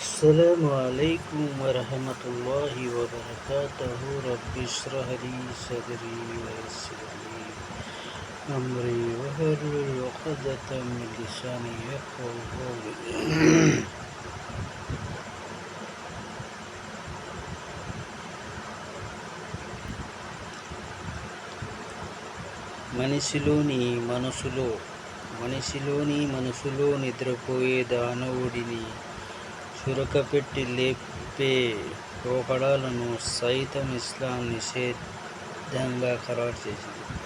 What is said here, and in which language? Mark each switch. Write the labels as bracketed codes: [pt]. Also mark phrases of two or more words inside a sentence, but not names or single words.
[ar] السلام عليكم ورحمة الله وبركاته. رب اشرح لي صدري ويسر لي أمري واحلل عقدة من لساني يفقهوا قولي. [te] మనిషిలోని మనసులో నిద్రపోయే దానవుడిని చురకపెట్టి లేపే పోకడాలను సైతం ఇస్లాం నిషేధంగా ఖరారు చేసింది.